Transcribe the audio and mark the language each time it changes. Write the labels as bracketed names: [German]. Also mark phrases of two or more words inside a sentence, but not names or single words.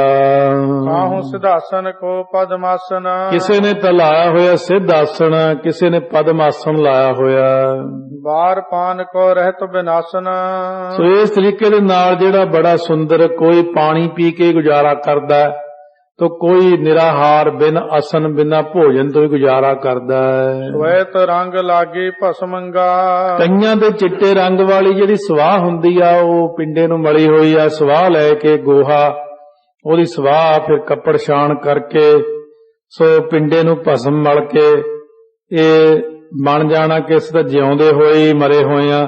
[Braj] ਕਾਹੂ ਸਿਧਾਸਨ ਕੋ ਪਦਮਾਸਨ। [Punjabi] ਕਿਸੇ ਨੇ ਤਾਂ ਲਾਇਆ ਹੋਇਆ ਸਿੱਧ ਆਸਣ, ਕਿਸੇ ਨੇ ਪਦਮਾਸਣ ਲਾਇਆ ਹੋਇਆ। [Braj] ਬਾਰ ਪਾਨ ਕੋ ਰਹਿਤ ਬਿਨਾਸਨ। [Punjabi] ਸੋ ਇਸ ਤਰੀਕੇ ਦੇ ਨਾਲ ਜਿਹੜਾ ਬੜਾ ਸੁੰਦਰ, ਕੋਈ ਪਾਣੀ ਪੀ ਕੇ ਗੁਜ਼ਾਰਾ ਕਰਦਾ, ਤੋ ਕੋਈ ਨਿਰਾਹਾਰ ਬਿਨ ਅਸਨ ਬਿਨਾ ਭੋਜਨ ਤੋਂ ਹੀ ਗੁਜ਼ਾਰਾ ਕਰਦਾ ਹੈ। [Braj] ਸਵੈਤ ਰੰਗ ਲਾਗੇ ਭਸਮੰਗਾ। [Punjabi] ਕਈਆਂ ਦੇ ਚਿੱਟੇ ਰੰਗ ਵਾਲੀ ਜਿਹੜੀ ਸਵਾਹ ਹੁੰਦੀ ਆ ਉਹ ਪਿੰਡੇ ਨੂੰ ਮਲੀ ਹੋਈ ਆ, ਸਵਾਹ ਲੈ ਕੇ ਗੋਹਾ ਉਹਦੀ ਸਵਾਹ ਫਿਰ ਕੱਪੜ ਛਾਣ ਕਰਕੇ ਸੋ ਪਿੰਡੇ ਨੂੰ ਭਸਮ ਮਲ ਕੇ ਇਹ ਬਣ ਜਾਣਾ ਕਿ ਇਸ ਦਾ ਜਿਉਂਦੇ ਹੋਏ ਮਰੇ ਹੋਏ ਆ।